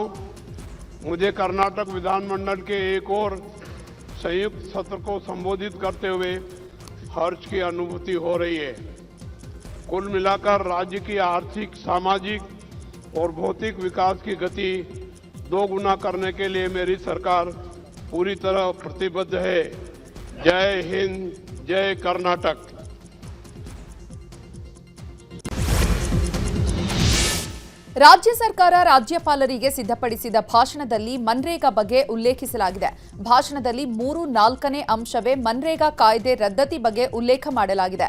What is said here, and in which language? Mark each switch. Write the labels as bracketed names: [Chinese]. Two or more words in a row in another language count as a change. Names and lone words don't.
[Hindi] मुझे कर्नाटक विधानमंडल के एक और संयुक्त सत्र को संबोधित करते हुए हर्ष की अनुभूति हो रही है. कुल मिलाकर राज्य की आर्थिक, सामाजिक और भौतिक विकास की गति 2 गुना करने के लिए मेरी सरकार पूरी तरह प्रतिबद्ध है. जय हिंद, जय कर्नाटक. [Kannada] ರಾಜ್ಯ ಸರ್ಕಾರ ರಾಜ್ಯಪಾಲರಿಗೆ ಸಿದ್ಧಪಡಿಸಿದ ಭಾಷಣದಲ್ಲಿ ಮನ್ರೇಗಾ ಬಗ್ಗೆ ಉಲ್ಲೇಖಿಸಲಾಗಿದೆ. ಭಾಷಣದಲ್ಲಿ 3-4ನೇ ಅಂಶವೇ ಮನ್ರೇಗಾ ಕಾಯ್ದೆ ರದ್ದತಿ ಬಗ್ಗೆ ಉಲ್ಲೇಖ ಮಾಡಲಾಗಿದೆ.